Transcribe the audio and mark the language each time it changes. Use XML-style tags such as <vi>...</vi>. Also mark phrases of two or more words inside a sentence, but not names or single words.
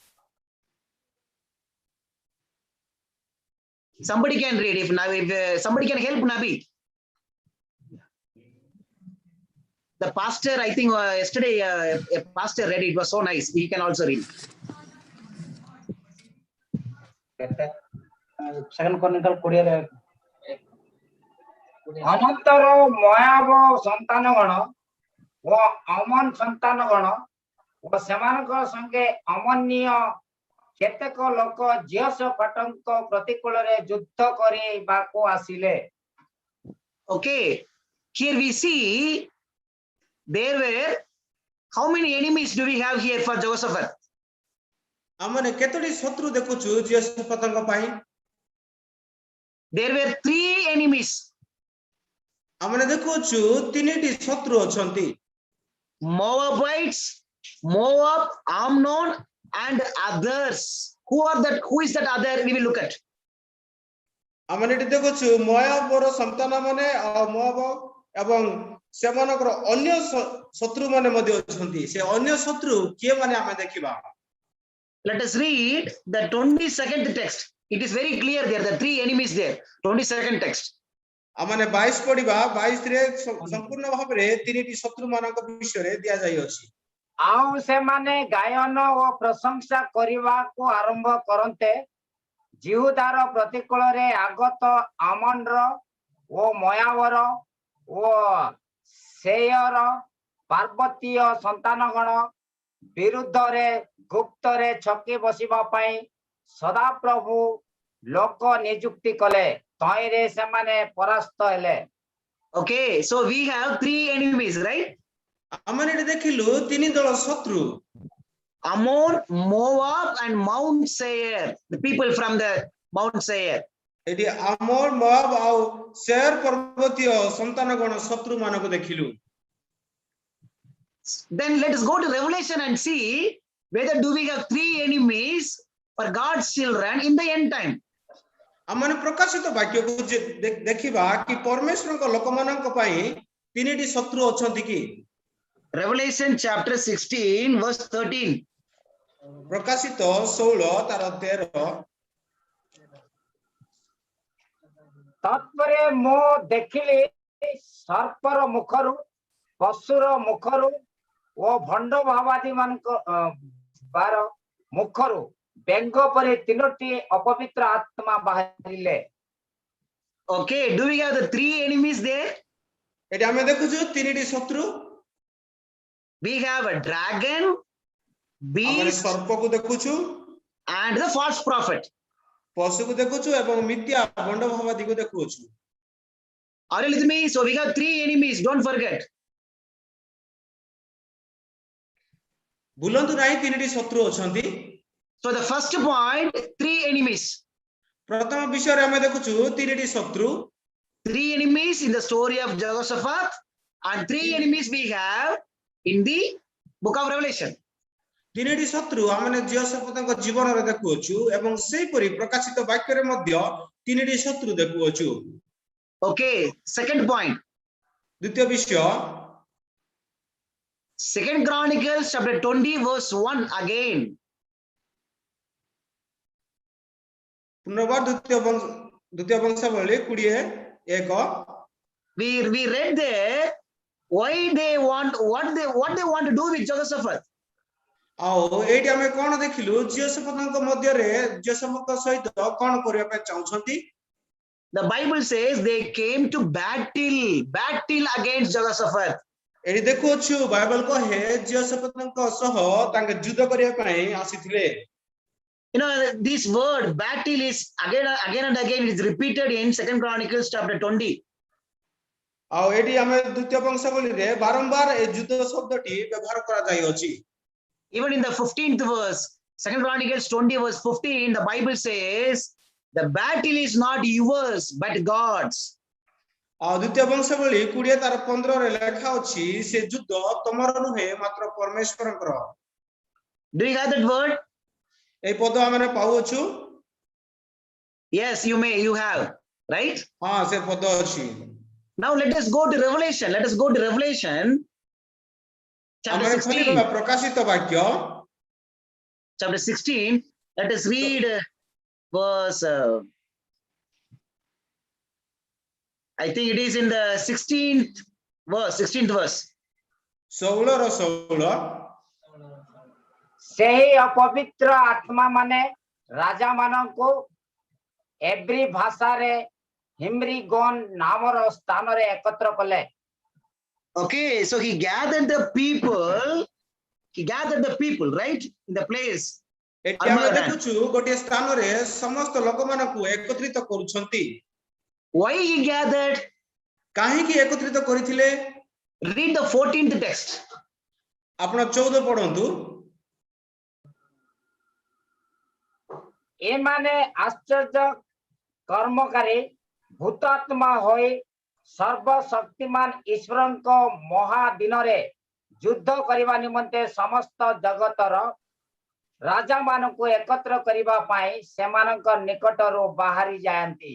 <en>Somebody can read if somebody can help Nabi. The pastor, I think yesterday a pastor read it. It was so nice. He can also read.</en> <or>Second Chronicle 20 ଅମନ୍ତର ମୋଆବ ସନ୍ତାନଗଣ ଓ ଅମନ ସନ୍ତାନଗଣ ଓ ସେମାନଙ୍କ ସଙ୍ଗେ ଅମନୀୟ କେତେକ ଲୋକ ଜିହୋଶାଫାଟଙ୍କ ପ୍ରତିକୂଳରେ ଯୁଦ୍ଧ କରିବାକୁ ଆସିଲେ.</or> <en>Okay, here we see there were how many enemies do we have here for Jehoshaphat?</en> <or>ଆମମାନେ କେତୋଟି ଶତ୍ରୁ ଦେଖୁଛୁ ଜିହୋଶାଫାତଙ୍କ ପାଇଁ?</or> <en>There were 3 enemies.</en> <or>ଆମମାନେ ଦେଖୁଛୁ ତିନିଟି ଶତ୍ରୁ ଅଛନ୍ତି.</or> <en>Moabites, Moab, Ammon, and others. Who are that? Who is that other? We will look at.</en> <or>ଆମମାନେ ଏଠି ଦେଖୁଛୁ ମୋଆବର ସନ୍ତାନ ମାନେ ଆଉ ମୋଆବ ଏବଂ ସେମାନଙ୍କର ଅନ୍ୟ ଶତ୍ରୁ ମାନେ ମଧ୍ୟ ଅଛନ୍ତି. ସେ ଅନ୍ୟ ଶତ୍ରୁ କିଏ ମାନେ ଆମେ ଦେଖିବା.</or> <en>Let us read the 22nd text. It is very clear there. The 3 enemies there. 22nd text.</en> <or>ଆମମାନେ 22 ପଢିବା. 22 ରେ ସମ୍ପୂର୍ଣ୍ଣ ଭାବରେ ତିନିଟି ଶତ୍ରୁ ମାନଙ୍କ ବିଷୟରେ ଦିଆଯାଇଅଛି. ଆଉ ସେମାନେ ଗାୟନ ଓ ପ୍ରଶଂସା କରିବାକୁ ଆରମ୍ଭ କରନ୍ତେ ଜିହୁଦାର ପ୍ରତିକୂଳରେ ଆଗତ ଆମନର ଓ ମୋଆବର ଓ ସେୟର ପାର୍ବତୀୟ ସନ୍ତାନଗଣ ବିରୁଦ୍ଧରେ ଗୁପ୍ତରେ ଛକି ବସିବା ପାଇଁ ସଦାପ୍ରଭୁ ଲୋକ ନିଯୁକ୍ତି କଲେ. ତହିଁରେ ସେମାନେ ପରାସ୍ତ ହେଲେ.</or> <en>Okay, so we have 3 enemies, right?</en> <or>ଆମମାନେ ଏଠି ଦେଖିଲୁ ତିନି ଦଳ ଶତ୍ରୁ.</or> <en>Ammon, Moab, and Mount Seir. The people from the Mount Seir.</en> <or>ଏଠି ଆମୋନ, ମୋଆବ ଆଉ ସେର ପର୍ବତୀୟ ସନ୍ତାନଗଣ ଶତ୍ରୁ ମାନଙ୍କୁ ଦେଖିଲୁ.</or> <en>Then let us go to Revelation and see whether do we have 3 enemies for God's children in the end time.</en> <or>ଆମମାନେ ପ୍ରକାଶିତ ବାକ୍ୟକୁ ଦେଖିବା କି ପରମେଶ୍ୱରଙ୍କ ଲୋକମାନଙ୍କ ପାଇଁ ତିନିଟି ଶତ୍ରୁ ଅଛନ୍ତି କି?</or> <en>Revelation chapter 16 verse 13.</en> <or>ପ୍ରକାଶିତ 16 ତାର 13. ତତ୍ପରେ ମୁଁ ଦେଖିଲି ସର୍ପର ମୁଖରୁ, ପଶୁର ମୁଖରୁ ଓ ଭଣ୍ଡ ଭାବାଦୀ ମାନଙ୍କ ମୁଖରୁ ବେଙ୍ଗ ପରି 3ଟି ଅପବିତ୍ର ଆତ୍ମା ବାହାରିଲେ.</or> <en>Okay, do we have the 3 enemies there?</en> <or>ଏଠି ଆମେ ଦେଖୁଛୁ ତିନିଟି ଶତ୍ରୁ.</or> <en>We have a dragon,</en> <or>ଆମମାନେ</or> <en>beast,</en> <or>ସର୍ପକୁ ଦେଖୁଛୁ,</or> <en>and the false prophet.</en> <or>ପଶୁକୁ ଦେଖୁଛୁ ଏବଂ ମିଥ୍ୟା ଭଣ୍ଡ ଭାବାଦୀକୁ ଦେଖୁଛୁ.</or> <en>Are you with me? So we have 3 enemies. Don't forget.</en> <or>ଭୁଲନ୍ତୁ ନାହିଁ ତିନିଟି ଶତ୍ରୁ ଅଛନ୍ତି.</or> <en>So the first point, 3 enemies.</en> <or>ପ୍ରଥମ ବିଷୟରେ ଆମେ ଦେଖୁଛୁ ତିନିଟି ଶତ୍ରୁ.</or> <en>3 enemies in the story of Jehoshaphat, and 3 enemies we have in the book of Revelation.</en> <or>ତିନିଟି ଶତ୍ରୁ ଆମମାନେ ଜିହୋଶାଫାତଙ୍କ ଜୀବନରେ ଦେଖୁଅଛୁ ଏବଂ ସେହିପରି ପ୍ରକାଶିତ ବାକ୍ୟରେ ମଧ୍ୟ ତିନିଟି ଶତ୍ରୁ ଦେଖୁଅଛୁ.</or> <en>Okay, second point.</en> <or>ଦ୍ୱିତୀୟ ବିଷୟ</or> <en>2nd Chronicles chapter 20 verse 1 again.</en> <or>ପୁନର୍ବାର ଦ୍ୱିତୀୟ ବଂଶାବଳୀ 20:1.</or> <en>We read there why they want what they want to do with Jehoshaphat.</en> <or>ଆଉ ଏଇଠି ଆମେ କଣ ଦେଖିଲୁ ଜିହୋଶାଫାତଙ୍କ ମଧ୍ୟରେ ଜିହୋଶାଫାତଙ୍କ ସହିତ କଣ କରିବା ପାଇଁ ଚାହୁଁଛନ୍ତି?</or> <en>The Bible says they came to battle against Jehoshaphat.</en> <or>ଏଠି ଦେଖୁଅଛୁ ବାଇବଲ କହେ ଜିହୋଶାଫାତଙ୍କ ସହ ତାଙ୍କ ଯୁଦ୍ଧ କରିବା ପାଇଁ ଆସିଥିଲେ.</or> <en>You know, this word battle is again and again is repeated in 2nd Chronicles chapter 20.</en> <or>ଆଉ ଏଠି ଆମେ ଦ୍ୱିତୀୟ ବଂଶାବଳୀରେ ବାରମ୍ବାର ଏ ଯୁଦ୍ଧ ଶବ୍ଦଟି ବ୍ୟବହାର କରାଯାଇଅଛି.</or> <en>Even in the 15th verse, 2nd Chronicles 20 verse 15, the Bible says the battle is not yours but God's.</en> <or>ଆଉ ଦ୍ୱିତୀୟ ବଂଶାବଳୀ 20 ତାର 15 ରେ ଲେଖା ଅଛି ସେ ଯୁଦ୍ଧ ତମର ନୁହେଁ ମାତ୍ର ପରମେଶ୍ୱରଙ୍କର.</or> <en>Do you have that word?</en> <or>এই ପଦ ଆମେ ପାଉଛୁ.</or> <en>Yes, you have, right?</en> <or>ହଁ ସେ ପଦ ଅଛି</or> <en>Now let us go to Revelation. Let us go to Revelation chapter</en> <or>आमे 16. ଖୋଲିବା ପ୍ରକାଶିତ ବାକ୍ୟ</or> <en>Chapter 16. Let us read verse. I think it is in the 16th verse. 16th verse.</en> <or>16 ର 16 ସେହି ଅପବିତ୍ର ଆତ୍ମା ମାନେ ରାଜା ମାନଙ୍କୁ ଏବ୍ରି ଭାଷାରେ ହିମ୍ରି ଗୋନ୍ ନାମର ସ୍ଥାନରେ ଏକତ୍ର କଲେ।</or> <en>Okay, so he gathered the people. He gathered the people, right, in the place.</en> <or>ଏଠି ଆମେ Armageddon. ଦେଖୁଛୁ ଗୋଟିଏ ସ୍ଥାନରେ ସମସ୍ତ ଲୋକମାନଙ୍କୁ ଏକତ୍ରିତ କରୁଛନ୍ତି</or> <en>Why he gathered?</en> <or>କାହିଁକି ଏକତ୍ରିତ କରିଥିଲେ</or> <en>Read the 14th text.</en> <or>ଆପଣ 14 ପଢନ୍ତୁ ଏମାନେ ଆଶ୍ଚର୍ଯ୍ୟ କର୍ମକାରୀ ଭୂତାତ୍ମା ହୋଇ ସର୍ବଶକ୍ତିମାନ ଈଶ୍ୱରଙ୍କ ମହାଦିନରେ ଯୁଦ୍ଧ କରିବା ନିମନ୍ତେ ସମସ୍ତ ଜଗତର ରାଜାମାନଙ୍କୁ ଏକତ୍ର କରିବା ପାଇଁ ସେମାନଙ୍କ ନିକଟରୁ ବାହାରି ଯାଆନ୍ତି।</or>